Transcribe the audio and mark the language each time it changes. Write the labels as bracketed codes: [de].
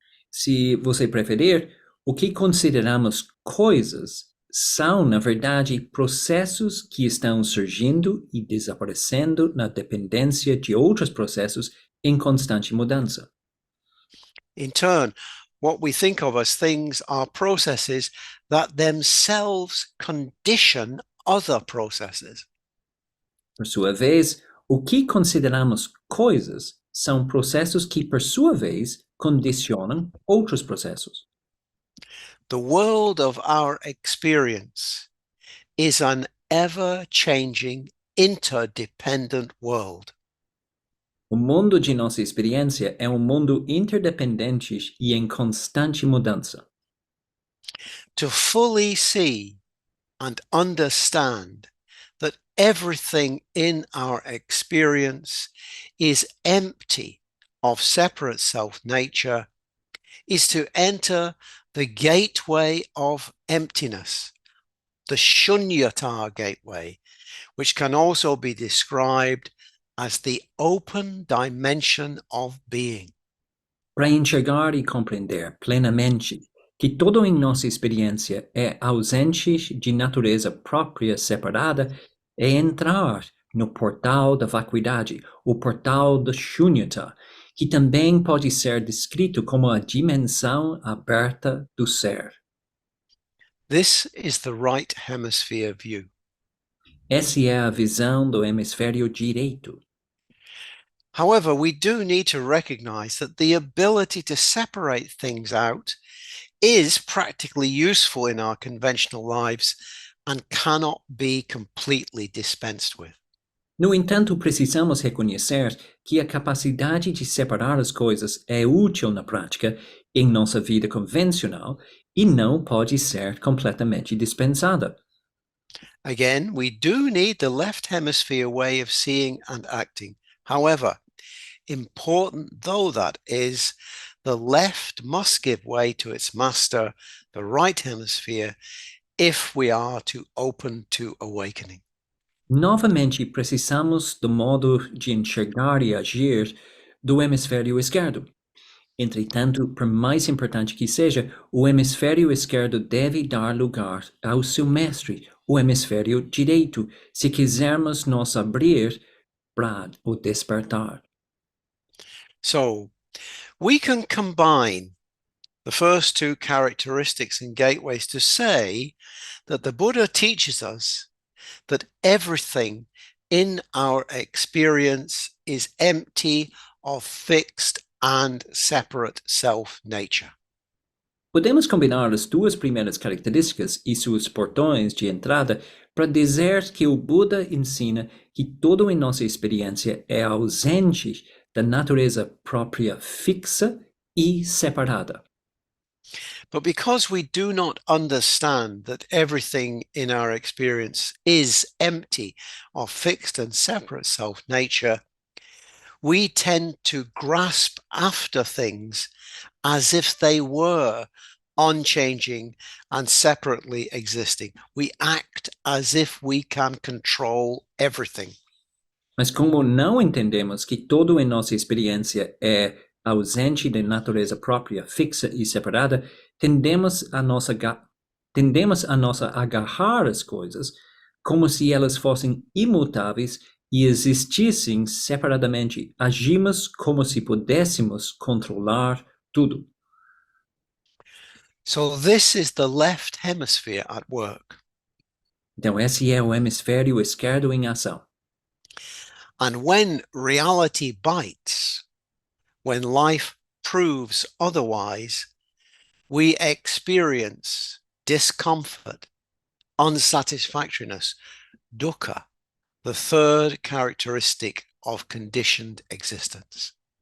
[pt] Se você preferir, o que consideramos coisas são, na verdade, processos que estão surgindo e desaparecendo na dependência de outros processos em constante mudança. [en] In turn, what we think of as things are processes that themselves condition other processes. [pt] Por sua vez, o que consideramos coisas são processos que, por sua vez, condicionam outros processos. [en] The world of our experience is an ever-changing, interdependent world. [pt] O mundo de nossa experiência é mundo interdependente e em constante mudança. [en] To fully see and understand that everything in our experience is empty of separate self-nature is to enter the gateway of emptiness, the shunyata gateway, which can also be described as the open dimension of being. [pt] Para enxergar e compreender plenamente que tudo em nossa experiência é ausente de natureza própria separada, é entrar no portal da vacuidade, o portal da shunyata, que também pode ser descrito como a dimensão aberta do ser. [en] This is the right hemisphere view. [pt] Essa é a visão do hemisfério direito. [en] However, we do need to recognize that the ability to separate things out is practically useful in our conventional lives and cannot be completely dispensed with. [pt] No entanto, precisamos reconhecer que a capacidade de separar as coisas é útil na prática em nossa vida convencional e não pode ser completamente dispensada. [en] Again, we do need the left hemisphere way of seeing and acting. However, important though that is, the left must give way to its master, the right hemisphere, if we are to open to awakening. [pt] Novamente, precisamos do modo de enxergar e agir do hemisfério esquerdo. Entretanto, por mais importante que seja, o hemisfério esquerdo deve dar lugar ao seu mestre, o hemisfério direito, se quisermos nos abrir para o despertar. [en] So we can combine the first two characteristics and gateways to say that the Buddha teaches us that everything in our experience is empty of fixed and separate self-nature. [pt] Podemos combinar as duas primeiras características e seus portões de entrada para dizer que o Buda ensina que tudo em nossa experiência é ausente da natureza própria fixa e separada. [en] But because we do not understand that everything in our experience is empty of fixed and separate self-nature, we tend to grasp after things as if they were unchanging and separately existing. We act as if we can control everything. [pt] Mas como não entendemos que tudo em nossa experiência é ausente de natureza própria, fixa e separada, tendemos a agarrar as coisas como se elas fossem imutáveis e existissem separadamente. Agimos como se pudéssemos controlar tudo. [en] So this is the left hemisphere at work. [pt] Então, esse é o hemisfério esquerdo em ação. [en] And when reality bites, when life proves otherwise, we experience discomfort, unsatisfactoriness, dukkha, the third characteristic of conditioned existence.